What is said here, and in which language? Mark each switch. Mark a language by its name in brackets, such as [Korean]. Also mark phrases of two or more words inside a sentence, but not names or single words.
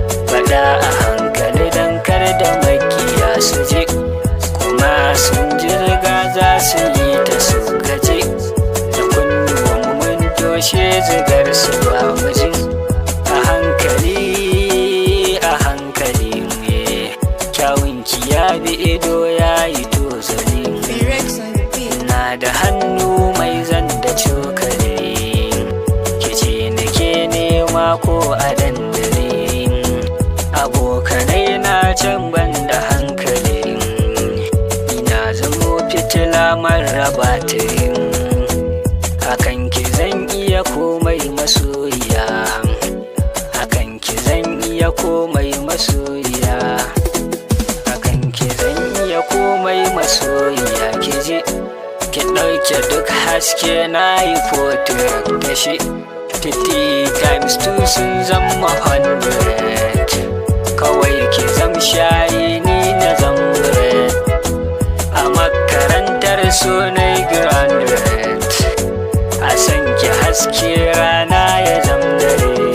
[Hausa] Faɗa a hankali don kar da makiya su ji, kuma sun ji riga za su yi ta su gaji. Da kunnuwan mun toshe zigar su ba mu ji. A hankali, a hankali, eh, kyawun Ki ya bi ido ya yi tozali. [English] Lyrics on the beat. [Hausa] Na da hannu mai zan da cokali. Ki ce nake nema ko a dandali. Abokanai na can ban da hankali. Ina zamo fitila mara batiri. Akan ki zan iya komai masoyiya. Akan Ki zan iya komai masoyiya. Akan ki zan iya komai masoyiya. Ki je, ki ɗauke duk haske na yi portrait da shi. [English] Fifty times two [Hausa] sun zama [English] hundred. [Hausa] Kawai ki zam shayi ni na zam bread. A makarantar so na yi graduate. A san ki haske rana ya zam dare.